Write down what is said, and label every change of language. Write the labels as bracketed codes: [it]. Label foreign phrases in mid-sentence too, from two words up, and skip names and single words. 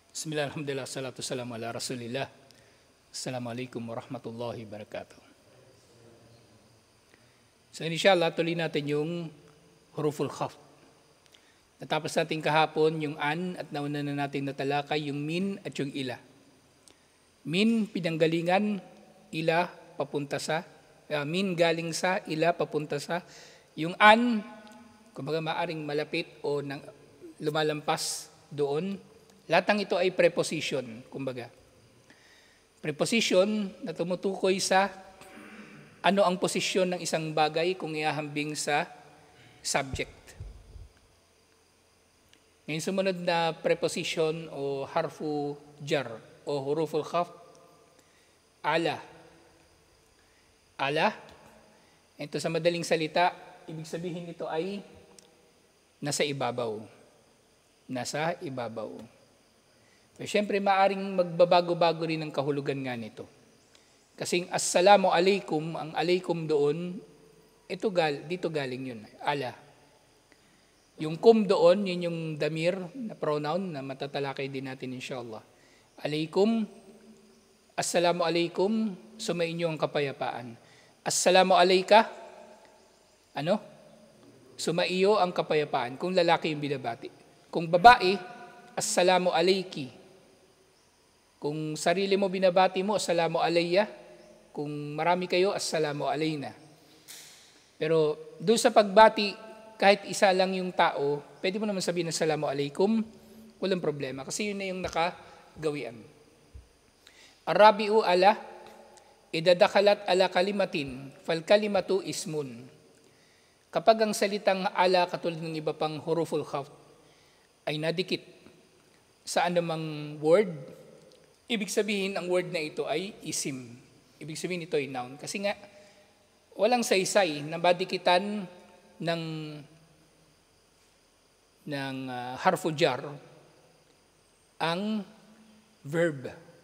[ar] بسم الله، الحمد لله، الصلاة والسلام على رسول الله. السلام عليكم ورحمة الله وبركاته. [tl] So inshallah, tuloy natin yung [ar] حروف الخفض. [tl] Natapos natin kahapon yung an at nauna na natin natalakay yung min at yung ila. Min, pinanggalingan, ila, papunta sa, min galing sa, ila, papunta sa. Yung an, kumbaga maaring malapit o lumalampas doon. Lahat ng ito ay preposition, kumbaga. Preposition na tumutukoy sa ano ang posisyon ng isang bagay kung iahambing sa subject. Ngayon sumunod na preposition o [ar] حرف جر [tl] o [ar] حروف الخفض, [tl] ala. Ala, ito sa madaling salita, ibig sabihin nito ay nasa ibabaw. Nasa ibabaw. So, siyempre, maaring magbabago-bago rin ang kahulugan nga nito. Kasing [ar] السلام عليكم, [tl] ang alaikum doon, dito galing yun, ala. Yung kum doon, yun yung damir na pronoun na matatalakay din natin inshallah. [ar] عليكم، السلام عليكم, [tl] sumainyo ang kapayapaan. [ar] السلام عليك, [tl] sumaiyo ang kapayapaan, kung lalaki yung binabati. Kung babae, [ar] السلام عليكِ. [tl] Kung sarili mo binabati mo, [ar] السلام عليّ. [tl] Kung marami kayo, [ar] السلام علينا. [tl] Pero doon sa pagbati, kahit isa lang yung tao, pwede mo naman sabihin [ar] السلام عليكم, [tl] walang problema. Kasi yun na yung nakagawian. [ar] الرابع على، إذا دخلت على كلمة، فالكلمة اسم. [tl] Kapag ang salitang ala, katulad ng iba pang [ar] حروف الخفض, [tl] ay nadikit sa anumang word, ibig sabihin, ang word na ito ay isim. Ibig sabihin, ito ay noun. Kasi nga, walang saysay na badikitan ng [ar] حرف جر [tl] ang verb.